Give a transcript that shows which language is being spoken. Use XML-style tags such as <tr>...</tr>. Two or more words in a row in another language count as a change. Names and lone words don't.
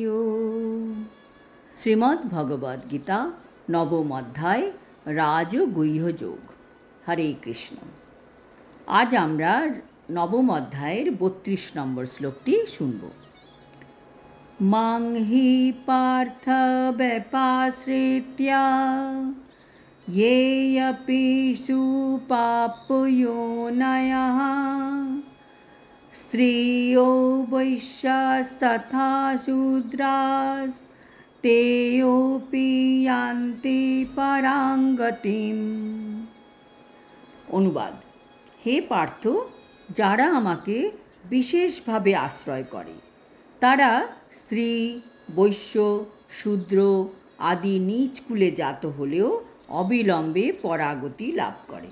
<bn>শ্রীমদ্ ভগবদ গীতা নবম অধ্যায় রাজগুহ্য যোগ। হরে কৃষ্ণ। আজ আমরা নবম অধ্যায়ের 32 নম্বর শ্লোকটি শুনব।</bn> <sa>মাং হি পার্থ ব্যপাশ্রিত্য येऽपि पापयोनयः स्त्रियो वैश्यास्तथा शूद्रास्तेऽपि यान्ति परां गतिम्।</sa> <bn>অনুবাদ: হে পার্থ, যারা আমাকে বিশেষভাবে আশ্রয় করে তারা স্ত্রী, বৈশ্য, শূদ্র আদি নীচ কুলে জাত হলেও অবিলম্বে পরাগতি লাভ করে।</bn>